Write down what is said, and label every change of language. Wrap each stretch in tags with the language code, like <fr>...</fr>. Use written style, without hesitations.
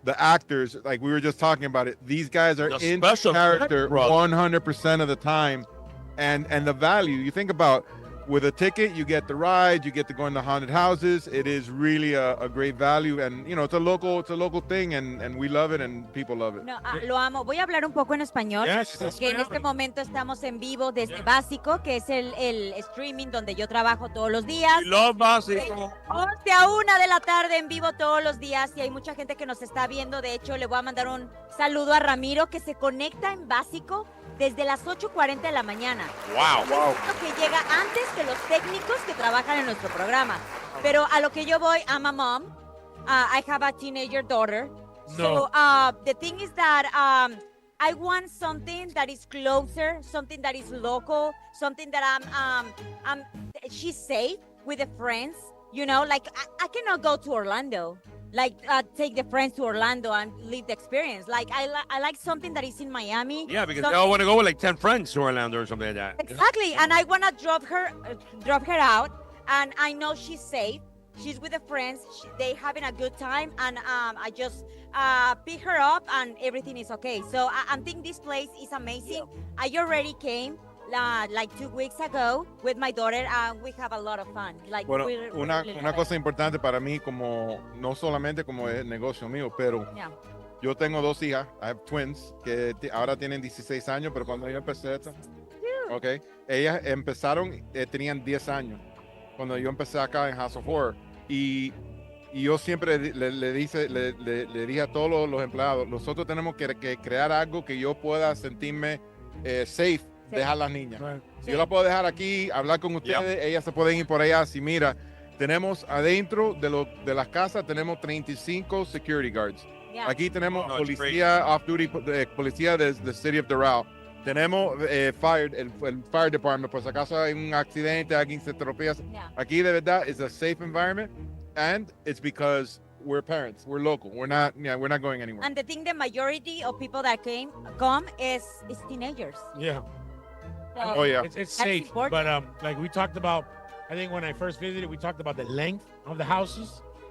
<en>The actors, like we were just talking about it, these guys are in special character 100% of the time, and the value. You think about, with a ticket, you get the ride, you get to go in the haunted houses. It is really a great value, and it's a local thing, and we love it, and people love it.</en> <es>No, lo amo. Voy a hablar un poco en español, que en este momento estamos en vivo desde Básico, que es el streaming donde yo trabajo todos los días.</es> <en>Love Básico.</en> <es>11 a 1 de la tarde en vivo todos los días, y hay mucha gente que nos está viendo. De hecho, le voy a mandar un saludo a Ramiro, que se conecta en Básico desde las 8:40 de la mañana.</es> <en>Wow.</en> <es>Que llega antes que los técnicos que trabajan en nuestro programa. Pero a lo que yo voy, I'm a mom.</es> <en>I have a teenager daughter. No. So the thing is that I want something that is closer, something that is local, something that she's safe with the friends. Like I cannot go to Orlando. Like take the friends to Orlando and live the experience. Like I like something that is in Miami. Yeah, because they all want to go with like 10 friends to Orlando or something like that. Exactly, and I want to drop her out, and I know she's safe. She's with the friends. They having a good time, and I just pick her up, and everything is okay. So I think this place is amazing. I already came like 2 weeks ago with my daughter, and we have a lot of fun. Like,</en> <es>bueno,</es> <en>we</en> <es>una</es> <en>really love</en> <es>cosa</es> <en>it.</en> <es>importante para mí, no solamente como el negocio mío, pero yo tengo 2 hijas, I have twins, que ahora tienen 16 años, pero cuando yo empecé ellas empezaron, tenían 10 años, cuando yo empecé acá en House of Horror, y yo siempre le dije a todos los empleados, nosotros tenemos que crear algo que yo pueda sentirme safe. Dejar las niñas. Si yo la puedo dejar aquí, hablar con ustedes, ellas se pueden ir por allá. Si mira, tenemos adentro de las casas, tenemos 35 security guards. Aquí tenemos policía off-duty, policía de the City of Doral. Tenemos el fire department, por si acaso hay un accidente, alguien se tropea.</es> <en>Aquí de verdad is a safe environment, and it's because we're parents, we're local, we're not going anywhere. And the thing, the majority of people that come is teenagers. Yeah. So it's safe, but like we talked about, I think when I first visited, we talked about the length of the houses.</en>